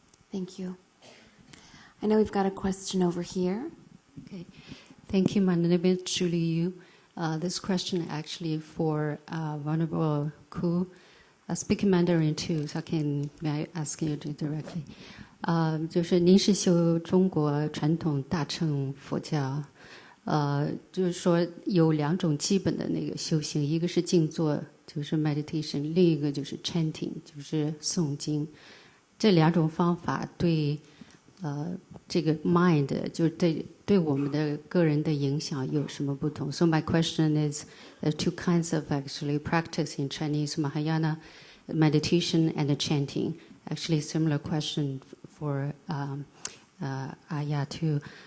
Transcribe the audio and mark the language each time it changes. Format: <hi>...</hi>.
<en>Thank you. I know we've got a question over here. Okay. Thank you. My name is Julie Yu. This question actually for Venerable Ku. Speaking Mandarin too, so may I ask you directly?</en> <zh>就是您是修中国传统大乘佛教，就是说有两种基本的那个修行，一个是静坐，就是 meditation， 另一个就是 chanting， 就是诵经。这两种方法对这个 mind 就是对我们的个人的影响有什么不同</zh> <en>？So my question is, there are two kinds of actually practice in Chinese Mahayana meditation and chanting. Actually, similar question for Ayya too.</en>